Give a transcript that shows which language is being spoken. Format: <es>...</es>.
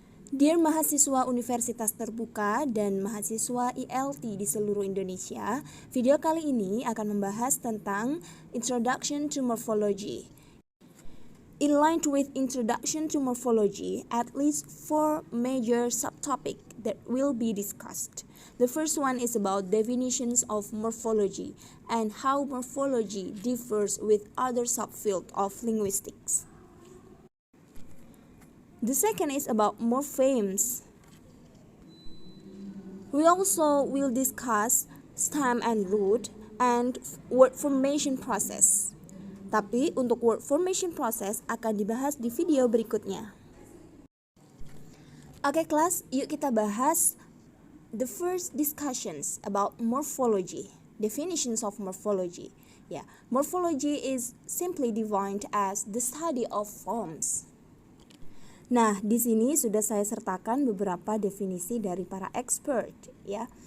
<id>Dear mahasiswa Universitas Terbuka dan mahasiswa ILT di seluruh Indonesia, video kali ini akan membahas tentang Introduction to Morphology.</id> <en>In line with Introduction to Morphology, at least 4 major subtopics that will be discussed. The first one is about definitions of morphology and how morphology differs with other subfields of linguistics. The second is about morphemes. We also will discuss stem and root and word formation process.</en> <id>Tapi untuk word formation process akan dibahas di video berikutnya. Oke kelas, yuk kita bahas</id> <en>the first discussions about morphology. Definitions of morphology. Morphology is simply defined as the study of forms.</en> <id>Nah, di sini sudah saya sertakan beberapa definisi dari para expert, ya.</id>